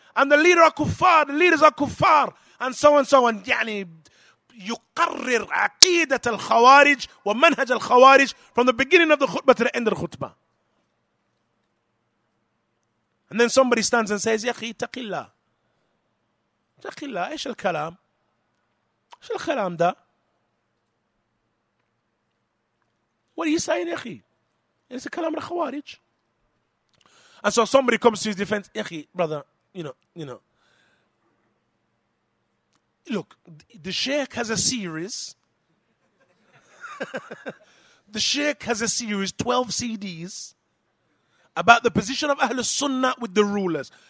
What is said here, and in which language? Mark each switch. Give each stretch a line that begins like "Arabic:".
English: And the leader are kuffar, the leaders are kuffar, and so on.
Arabic: يعني يقرر عقيدة الخوارج ومنهج الخوارج
English: from the beginning of the khutbah to the end of the khutbah. And then somebody stands and says,
Arabic: يا أخي اتق الله. اتق الله, إيش الكلام؟ شو الكلام ده؟
English: What are you saying,
Arabic: يا أخي?
English: It's a
Arabic: كلام الخوارج.
English: And so somebody comes to his defense,
Arabic: يا أخي,
English: brother, you know. Look, the Sheikh has a series. The Sheikh has a series, 12 CDs, about the position of Ahlul Sunnah with the rulers.